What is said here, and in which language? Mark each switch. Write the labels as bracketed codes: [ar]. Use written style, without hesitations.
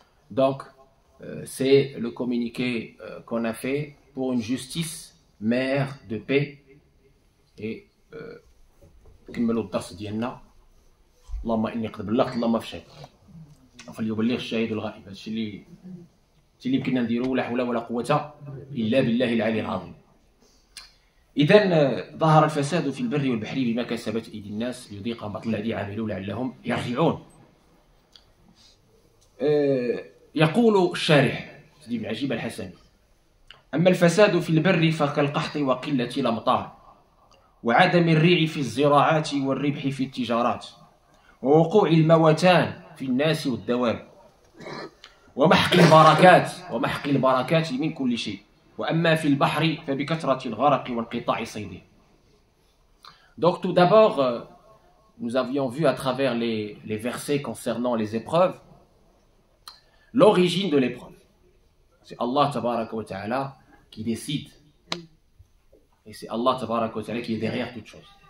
[fr] Donc, c'est le communiqué qu'on a fait pour une justice mère de paix et [ar] كملوا الدرس ديالنا اللهم اني قد بلغت اللهم فشل فليبلغ الشاهد الغائب. هادشي اللي يمكننا نديرو ولا حول ولا قوه الا بالله العلي العظيم. اذا ظهر الفساد في البر والبحر بما كسبت ايدي الناس ليذيقهم بعض الذي عملوا لعلهم يرجعون. يقول الشارح سيدي بن عجيب الحسني: اما الفساد في البر فكالقحط وقله الامطار وعدم الريع في الزراعات والربح في التجارات ووقوع الموتان في الناس والدواب ومحق البركات من كل شيء وأما في البحر فبكثرة الغرق وانقطاع صيده. [fr] Donc tout d'abord, nous avions vu à travers les versets concernant les épreuves l'origine de l'épreuve. C'est Allah tabaraka wa ta'ala qui décide. Et c'est Allah tabaraka wa ta'ala qui est derrière toute chose.